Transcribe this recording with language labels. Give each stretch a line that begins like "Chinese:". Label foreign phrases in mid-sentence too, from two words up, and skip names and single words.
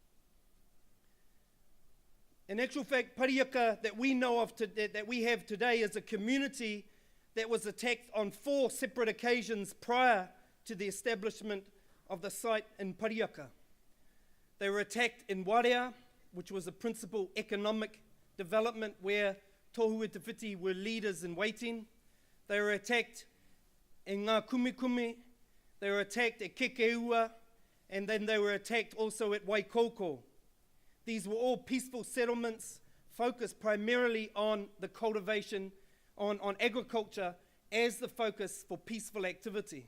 English: In actual fact, Parihaka that we know of, that we have today is a community that was attacked on 4 separate occasions prior to the establishment of the site in Parihaka. They were attacked in Warea, which was a principal economic development where tohu e te whiti were leaders in waiting. They were attacked in Ngā Kumikume, they were attacked at Kekeua, and then they were attacked also at Waikoko. These were all peaceful settlements focused primarily on the cultivation, on agriculture as the focus for peaceful activity.